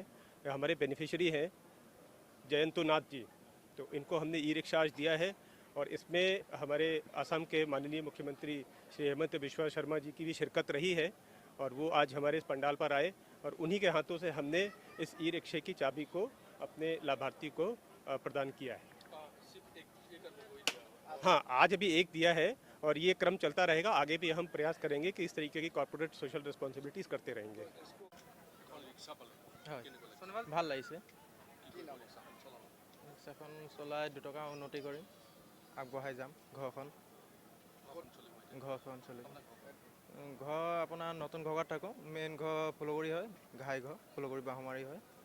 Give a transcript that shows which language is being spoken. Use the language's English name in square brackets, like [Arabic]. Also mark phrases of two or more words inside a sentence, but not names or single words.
[Hindi] हमारे बेनिफिशियरी हैं जयंत नाथ जी, तो इनको हमने ई रिक्शा आज दिया है और इसमें हमारे असम के माननीय मुख्यमंत्री श्री हेमंत बिश्वा शर्मा जी की भी शिरकत रही है और वो आज हमारे इस पंडाल पर आए और उन्हीं के हाथों से हमने इस ई रिक्शे की चाबी को अपने लाभार्थी को प्रदान किया है। हाँ, आज अभी एक दिया है और ये क्रम चलता रहेगा। आगे भी हम प्रयास करेंगे कि इस तरीके की [English] corporate social responsibilities [Hindi] करते रहेंगे। [Assamese] ভাল লাগিছে ৰিক্সাখন চলাই দুটকা উন্নতি কৰিম, আগবঢ়াই যাম ঘৰখন চলিব। ঘৰ আপোনাৰ নতুন ঘৰত থাকোঁ। মেইন ঘৰ ফুলগুৰি হয়, ঘাই ঘৰ ফুলগুৰি বাহমাৰী হয়।